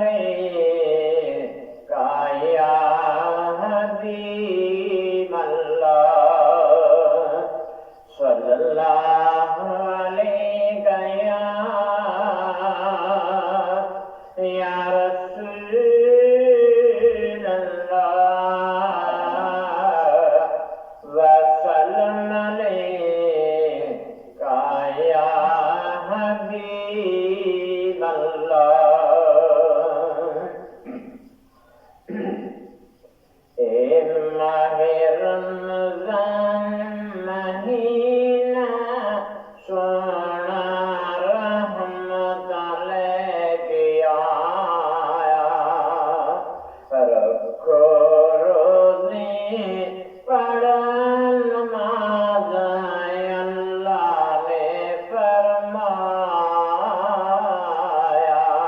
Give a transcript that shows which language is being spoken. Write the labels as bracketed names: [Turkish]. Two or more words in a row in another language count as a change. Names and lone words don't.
[Arabic] عليك يا حبيب الله صلى الله عليك يا رسول الله وسلم عليك يا حبيب الله. [Urdu] اے ماہِ رمضان مہینہ سوہنا رحمت لیکے آیا، رکھو روزے پڑھ نماز اللہ نے فرمایا,